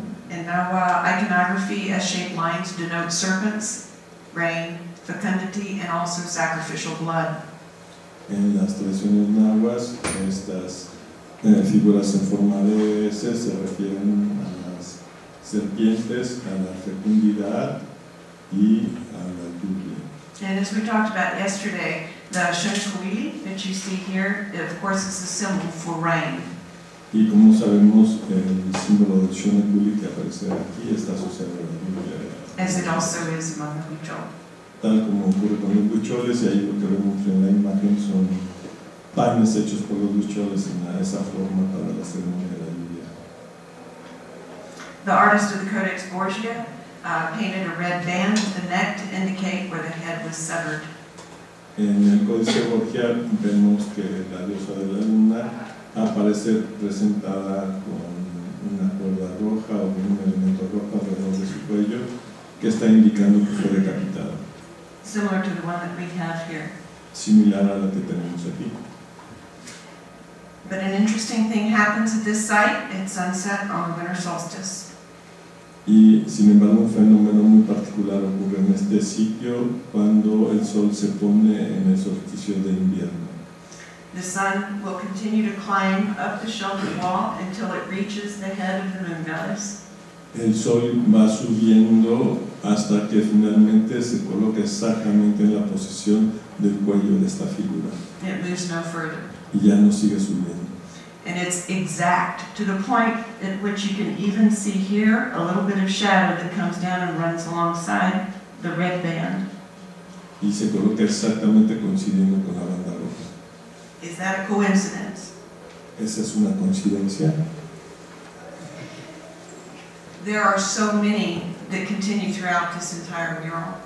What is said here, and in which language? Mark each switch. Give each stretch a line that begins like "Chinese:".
English: in Nahua iconography, S-shaped lines denote serpents, rain, fecundity, and also sacrificial blood.
Spanish: En las tradiciones nahuas, estas figuras en forma de S se refieren a las serpientes, a la fecundidad y a la lluvia.
English: And as we talked about yesterday, the Shonkuili that you see here, it of course is a symbol for rain.
Spanish: Y como sabemos, el símbolo del Shonkuili que aparece aquí está asociado a la lluvia.
English: As it also is among the Huichol.
Spanish: Tal como ocurre con los huicholes, y ahí lo que vemos en la imagen son panes hechos por los huicholes en esa forma para la ceremonia de la lluvia.
English: The artist of the Codex Borgia painted a red band with the neck to indicate where the head was severed.
Spanish: En el Códice Borgia vemos que la diosa de la luna aparece presentada con una cuerda roja o con un elemento rojo alrededor de su cuello que está indicando que fue decapitada.
English: Similar to the one that we have here.
Spanish: Similar a la que tenemos aquí.
English: But an interesting thing happens at this site at sunset on the winter solstice.
Spanish: Y sin embargo un fenómeno muy particular ocurre en este sitio cuando el sol se pone en el solsticio de invierno.
English: The sun will continue to climb up the sheltered wall until it reaches the head of the moon goddess.
Spanish: El sol va subiendo hasta que finalmente se coloca exactamente en la posición del cuello de esta figura.
English: It moves no further.
Spanish: Y ya no sigue subiendo.
English: And it's exact to the point at which you can even see here a little bit of shadow that comes down and runs alongside the red band.
Spanish: Y se coloca exactamente coincidiendo con la banda roja.
English: Is that a coincidence?
Spanish: ¿Esa es una coincidencia?
English: There are so many that continue throughout this entire mural.